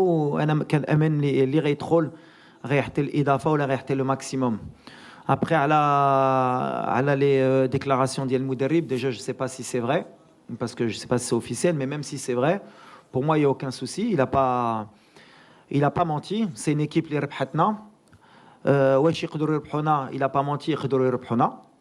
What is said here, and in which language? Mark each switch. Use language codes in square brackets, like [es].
[ar] وانا كنامن اللي غيدخل غيحتل الاضافه ولا غيحتل لو ماكسيموم. [fr] Après [ar] على [fr] les déclarations ديال المدرب déjà je sais pas si c'est vrai parce que je sais pas si c'est officiel mais même si c'est vrai pour moi il y a aucun souci. Il a pas menti. C'est une équipe [ar] اللي ربحتنا. واش يقدروا يربحونا [fr] il a pas menti [ar] يقدروا يربحونا.